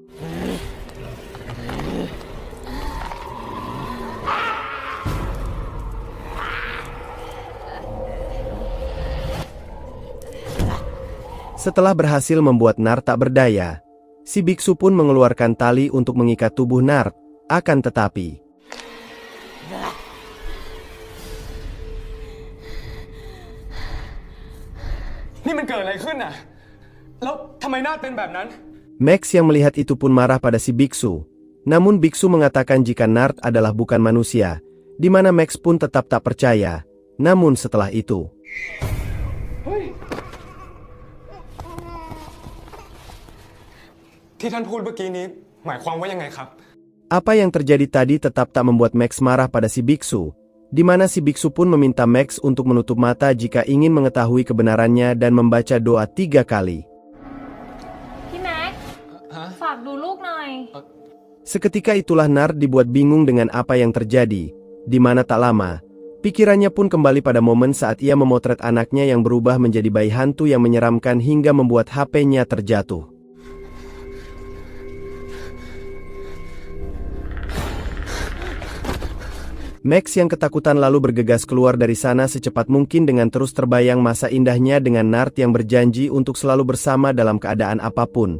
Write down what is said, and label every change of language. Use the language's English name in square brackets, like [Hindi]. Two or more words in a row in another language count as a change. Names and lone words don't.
[Indonesian] Setelah berhasil membuat Nart tak berdaya, si biksu pun mengeluarkan tali untuk mengikat tubuh Nart, akan tetapi [Thai] นี่มันเกิดอะไรขึ้นน่ะแล้วทำไมนาฏเป็นแบบนั้น [Indonesian] Max yang melihat itu pun marah pada si biksu. Namun biksu mengatakan jika Nart adalah bukan manusia, di mana Max pun tetap tak percaya. Namun setelah itu, [Thai] ที่ท่านพูดเมื่อกี้นี้หมายความว่ายังไงครับ [Indonesian] apa yang terjadi tadi tetap tak membuat Max marah pada si biksu, di mana si biksu pun meminta Max untuk menutup mata jika ingin mengetahui kebenarannya dan membaca doa 3 kali. [Thai] พี่แม็กซ์ฝากดูลูกหน่อย [Indonesian] Seketika itulah Nart dibuat bingung dengan apa yang terjadi, di mana tak lama, pikirannya pun kembali pada momen saat ia memotret anaknya yang berubah menjadi bayi hantu yang menyeramkan hingga membuat HP-nya terjatuh. Max yang ketakutan lalu bergegas keluar dari sana secepat mungkin dengan terus terbayang masa indahnya dengan Nart yang berjanji untuk selalu bersama dalam keadaan apapun.